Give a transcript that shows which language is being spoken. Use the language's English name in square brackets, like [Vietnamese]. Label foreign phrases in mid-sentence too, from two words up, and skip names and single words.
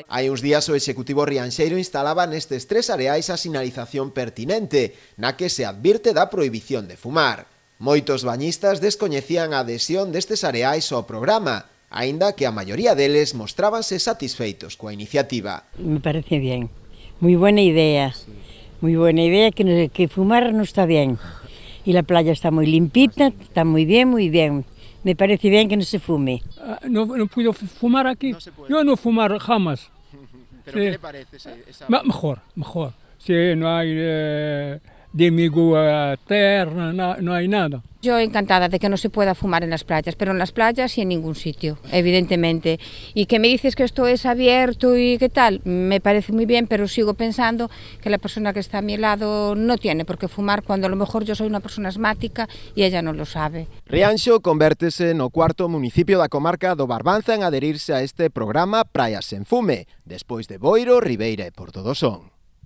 [Galician] Hai uns días o Executivo rianxeiro instalaba nestes tres areais a sinalización pertinente, na que se advirte da prohibición de fumar. Moitos bañistas descoñecían a adhesión destes areais ao programa, aínda que a maioría deles mostrábanse satisfeitos coa iniciativa. [Spanish] Me parece bien, muy buena idea, que fumar no está bien. Y la playa está muy limpita, está muy bien, muy bien. Me parece bien que no se fume. No puedo fumar aquí. No yo no fumar jamás. ¿Pero sí. ¿Qué le parece esa...? Mejor. Si no hay enemigo terra, no hay nada. Yo encantada de que no se pueda fumar en las playas, pero en las playas y en ningún sitio, evidentemente. Y que me dices que esto es abierto y qué tal, me parece muy bien, pero sigo pensando que la persona que está a mi lado no tiene por qué fumar cuando a lo mejor yo soy una persona asmática y ella no lo sabe. [Galician] Rianxo convértese no cuarto municipio da comarca do Barbanza en adherirse a este programa Praias sen Fume, despois de Boiro, Ribeira e Porto do Son.